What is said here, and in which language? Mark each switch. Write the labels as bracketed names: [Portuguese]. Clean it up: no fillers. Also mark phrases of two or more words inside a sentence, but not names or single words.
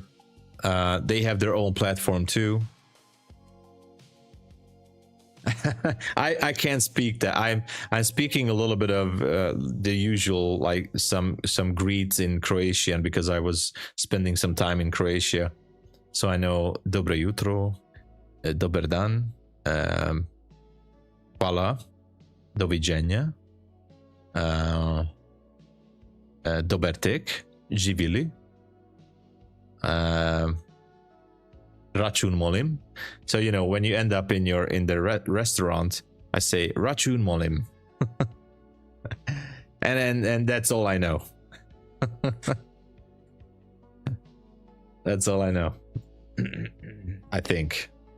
[English] They have their own platform too. I can't speak that. I'm speaking a little bit of the usual, like some greets in Croatian, because I was spending some time in Croatia. So I know [Croatian] Dobro jutro, Dobar dan, Hvala, Doviđenja, Dobar tek, živili, Račun molim. [English] So you know, when you end up in the restaurant, I say [Croatian] Račun molim. [English] and that's all I know. That's all I know. I think.